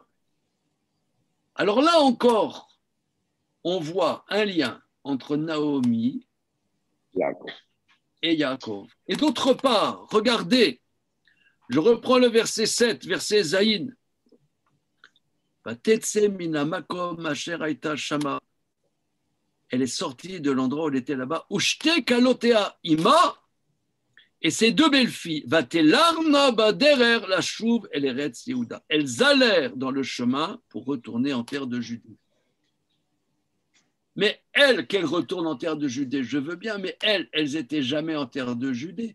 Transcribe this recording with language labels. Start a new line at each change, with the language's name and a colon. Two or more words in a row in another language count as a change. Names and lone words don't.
French: Alors là encore, on voit un lien entre Naomi et Yaakov. Et d'autre part, regardez, je reprends le verset 7, verset Zaïn. Elle est sortie de l'endroit où elle était là-bas.
Hebrew: ושתי כלותיה עמה,
French: et ses deux belles-filles,
Hebrew: ותלכנה בדרך לשוב אל ארץ יהודה.
French: Elles allèrent dans le chemin pour retourner en terre de Judée. Mais elles, qu'elles retournent en terre de Judée, je veux bien, mais elles n'étaient jamais en terre de Judée.